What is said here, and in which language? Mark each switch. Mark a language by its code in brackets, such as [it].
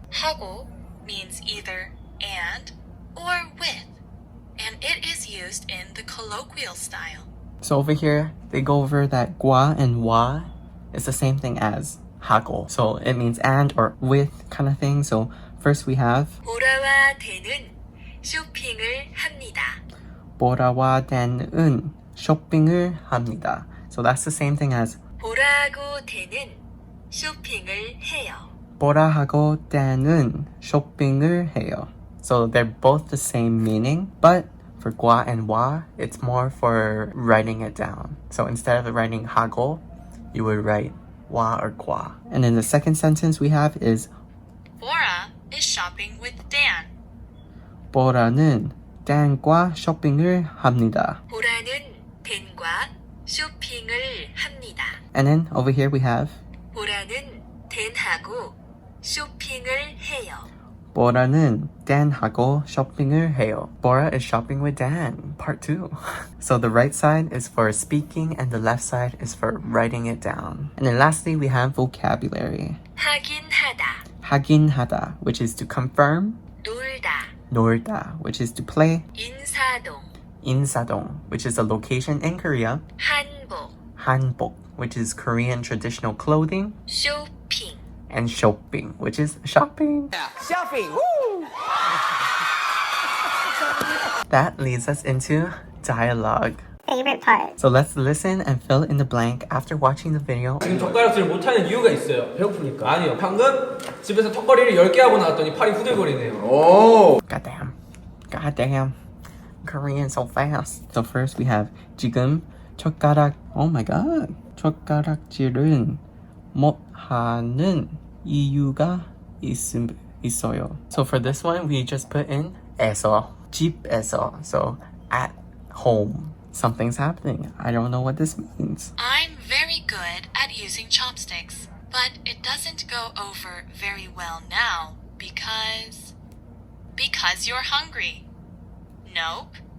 [en] 하고 means either and or with, and it is used in the colloquial style. So over here, they go over that 과 and 와 is the same thing as 하고. So it means and or with kind of thing. So first we have [ko] 보라와 대는 쇼핑을 합니다. 보라와 대는 쇼핑을 합니다. [en] So that's the same thing as [ko] 보라하고 대는 쇼핑을 해요. 보라하고 대는 쇼핑을 해요. [en] So they're both the same meaning, but for 과 and 와, it's more for writing it down. So instead of writing 하고, you would write 와 or 과. And then the second sentence we have is Bora is shopping with Dan. [ko] 보라는 댄과 쇼핑을 합니다. 보라는 댄과 쇼핑을 합니다. [en] And then over here we have [ko] 보라는 댄하고 쇼핑을 해요. 보라는 댄하고 쇼핑을 해요. [en] Bora is shopping with Dan, part 2. So the right side is for speaking and the left side is for writing it down. And then lastly we have vocabulary. [ko] 하긴 하다. [en] 하긴 하다, which is to confirm. [ko] 놀다. [en] 놀다, which is to play. [ko] 인사동. [en] 인사동, which is a location in Korea. [ko] 한복. [en] 한복, which is Korean traditional clothing. [ko] 쇼핑. [en] And shopping, which is shopping. Shopping. Woo! That leads us into dialogue. favorite part? So let's listen and fill in the blank after watching the video. [ko] 지금 젓가락질을 못하는 이유가 있어요. 배고프니까. 아니요. 방금 집에서 턱걸이를 10개 하고 나왔더니 팔이 후들거리네요. 오. [en] Goddamn. Korean so fast. So first we have [ko] 지금 젓가락. [en] Oh my god. [ko] 젓가락질은 못 하는 이유가 있어요. [en] So for this one, we just put in 에서, 집에서. So at home, something's happening. I don't know what this means. I'm very good at using chopsticks, but it doesn't go over very well now because you're hungry. Nope.